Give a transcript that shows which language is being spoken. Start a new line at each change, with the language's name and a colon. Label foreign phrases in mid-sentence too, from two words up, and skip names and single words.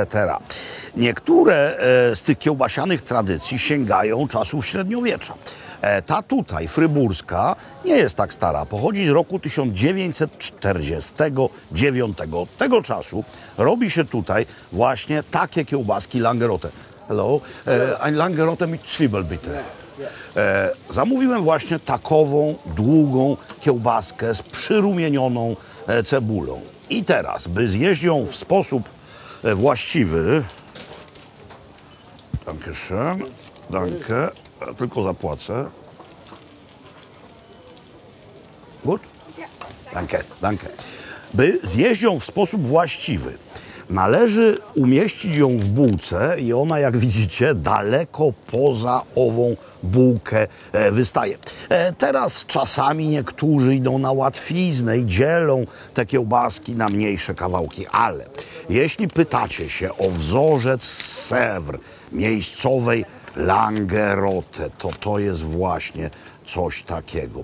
Polish: Niektóre z tych kiełbasianych tradycji sięgają czasów średniowiecza. Ta tutaj, fryburska, nie jest tak stara. Pochodzi z roku 1949. Od tego czasu robi się tutaj właśnie takie kiełbaski Langerote. Hello,
German: ein Langerote mit Zwiebel bitte.
Polish: Zamówiłem właśnie takową, długą kiełbaskę z przyrumienioną cebulą. I teraz, by zjeść ją w sposób właściwy,
German: dankeschön, danke,
Polish: tylko zapłacę.
German: Gut? Danke, danke.
Polish: By zjeść ją w sposób właściwy, należy umieścić ją w bułce i ona, jak widzicie, daleko poza ową bułkę wystaje. Teraz czasami niektórzy idą na łatwiznę i dzielą te kiełbaski na mniejsze kawałki, ale jeśli pytacie się o wzorzec z Sèvres miejscowej Langerote, to jest właśnie coś takiego.